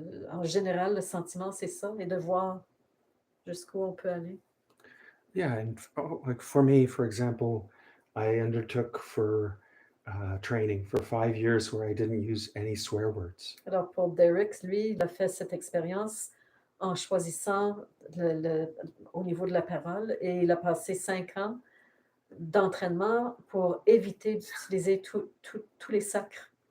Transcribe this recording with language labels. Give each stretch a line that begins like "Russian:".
French: En général, le sentiment, c'est ça, et de voir jusqu'où on peut aller.
English: Yeah, and like for me, for example, I undertook training for 5 years where I didn't use any swear words.
French: Alors pour Derek, lui, il a fait cette expérience en choisissant au niveau de la parole et il a passé 5 ans d'entraînement pour éviter d'utiliser tous les sacres.